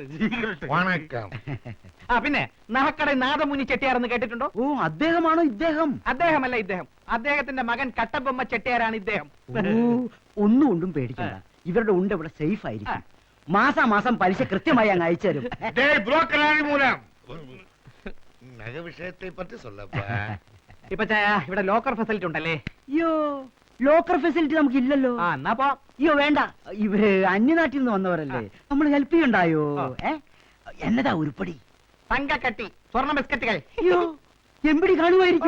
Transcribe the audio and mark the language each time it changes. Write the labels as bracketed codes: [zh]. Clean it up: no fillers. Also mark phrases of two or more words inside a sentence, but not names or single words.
[ml] വണക്കം. പിന്നെ നഹക്കട നാദമുനി ചെട്ടിയാരെന്ന് കേട്ടിട്ടുണ്ടോ? ഓ, അദ്ദേഹമാണോ ഇദ്ദേഹം? അദ്ദേഹമല്ല ഇദ്ദേഹം, അദ്ദേഹത്തിന്റെ മകൻ കട്ടബൊമ്മ ചെട്ടിയാരാണ് ഇദ്ദേഹം. ഒന്നും കൊണ്ടും പേടിക്കണ്ട, ഇവരുടെ ഉണ്ട് ഇവിടെ സേഫ് ആയിരിക്കും. മാസാമാസം പലിശ കൃത്യമായി അങ്ങ് അയച്ചു തരും. [ta] டேய் புரோக்கர் மூலம் நகை விஷயத்தை பற்றி சொல்லப்பா. [ml] ഇപ്പൊ ചായ ഇവിടെ [en] locker facility [ml] ഉണ്ടല്ലേ? അയ്യോ, [en] locker facility [ml] നമുക്ക് ഇല്ലല്ലോ. എന്നാ പോ. അയ്യോ വേണ്ട, ഇവര് അന്യനാട്ടിൽ നിന്ന് വന്നവരല്ലേ, നമ്മൾ ഹെൽപ്പ് ചെയ്യണ്ടായോ? എന്നതാ ഉരുപ്പടി? തങ്കക്കട്ടി, സ്വർണ്ണ ബിസ്ക്കറ്റുകൾ. അയ്യോ, എമ്പടി കാണുമായിരിക്കും.